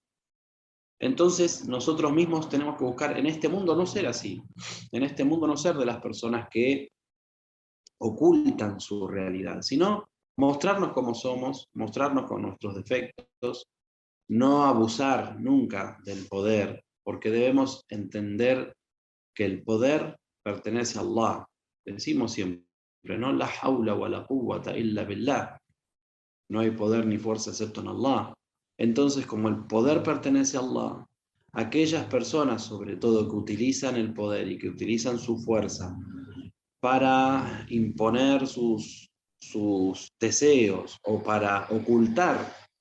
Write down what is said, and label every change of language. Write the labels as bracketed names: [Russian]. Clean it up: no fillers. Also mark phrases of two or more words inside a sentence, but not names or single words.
[Spanish] Entonces nosotros mismos tenemos que buscar en este mundo no ser así, en este mundo no ser de las personas que ocultan su realidad, sino mostrarnos como somos, mostrarnos con nuestros defectos, no abusar nunca del poder, porque debemos entender que el poder pertenece a Allah. Decimos siempre, ¿no? [Arabic] لا حول ولا قوة إلا بالله. [Spanish] No hay poder ni fuerza excepto en Allah. Entonces, como el poder pertenece a Allah, aquellas personas, sobre todo, que utilizan el poder y que utilizan su fuerza para imponer sus deseos o para ocultar